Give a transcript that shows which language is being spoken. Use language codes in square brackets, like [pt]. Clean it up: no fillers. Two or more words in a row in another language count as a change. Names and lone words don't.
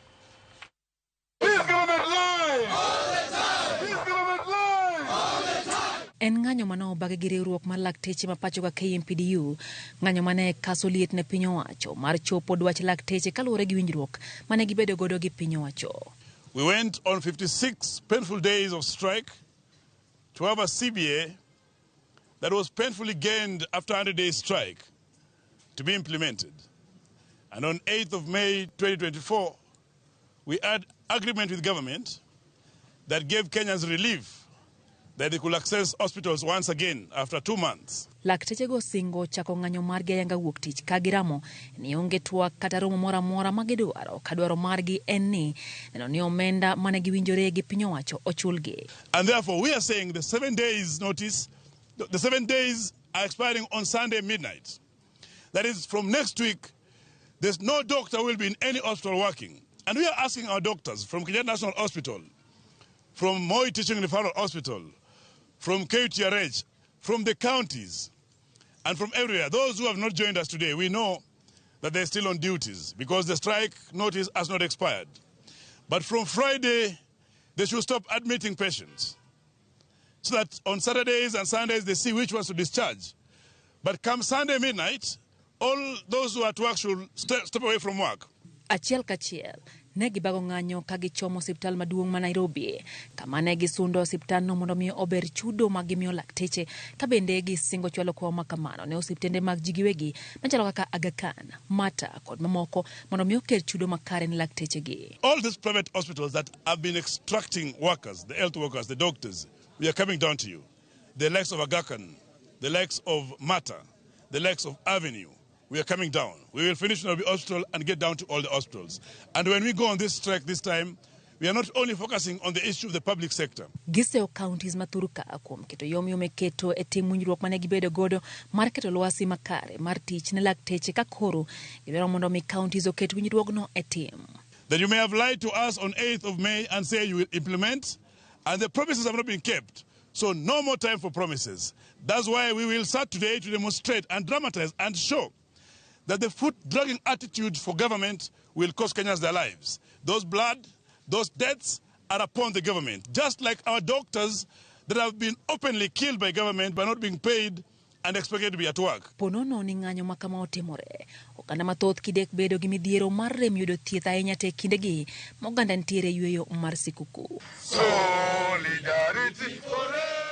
[luo] En ng'anyo mane obagi gi riwruok mar lakteche mapacho ka KMPDU, ng'anyo mane kaso liet ne piny owacho mar chopo dwach lakteche kaluwore gi winjruok mane gibedo godo gi piny owacho. [en] We went on 56 painful days of strike to have a CBA that was painfully gained after 100 days strike to be implemented. And on 8th of May 2024, we had agreement with government that gave Kenyans relief that they could access hospitals once again after 2 months. [luo] Lakteche go singo chako ng'anyo margi ayanga wuok tich ka giramo ni onge twak kata romo moro amora ma gidwaro ka dwaro margi en ni neno ni omenda mane giwinjore gi piny owacho ochulgi. [en] And therefore we are saying the 7 days notice, the 7 days are expiring on Sunday midnight. That is, from next week, there's no doctor who will be in any hospital working. And we are asking our doctors from Kenyatta National Hospital, from Moi Teaching Referral Hospital, from KTRH, from the counties, and from everywhere. Those who have not joined us today, we know that they're still on duties because the strike notice has not expired. But from Friday, they should stop admitting patients so that on Saturdays and Sundays they see which ones to discharge. But come Sunday midnight, all those who are at work should step away from work. [luo] Achiel kachiel ne gibago ng'anyo ka gichomo osiptal maduong' ma Nairobi kama ne gisundo osiptalno mondo mi ober chudo mag gimiyo lakteche ka bende gisingo chwalo kwa makamano ne osiptende mag ji giwegi machalo kaka Aga Khan, Mata kod mamoko mondo mi okel chudo makare ne lakteche gi. [en] All these private hospitals that have been extracting workers, the health workers, the doctors, we are coming down to you. The likes of Aga Khan, the likes of Mata, the likes of Avenue. We are coming down. We will finish Nairobi Hospital and get down to all the hospitals. And when we go on this strike this time, we are not only focusing on the issue of the public sector. [luo] Giseo counties mathurka kuom keto yomyom keto e tim winjruok mane gibedo godo mar keto lwasi makare mar tich ne lakteche ka koro gidwaro mondo mi counties oket winjruogno e tim. [en] That you may have lied to us on 8th of May and say you will implement, and the promises have not been kept. So no more time for promises. That's why we will start today to demonstrate and dramatize and show that the foot-dragging attitude for government will cost Kenyans their lives. Those blood, those deaths are upon the government. Just like our doctors that have been openly killed by government by not being paid and expected to be at work. [luo] Ponono ni ng'anyo makama otimore. Oganda mathoth kidek bedo gi midhiero mar rem yudo thieth ahinya te kindegi moganda ntiere yweyo mar sikuku. [en] Solidarity forever.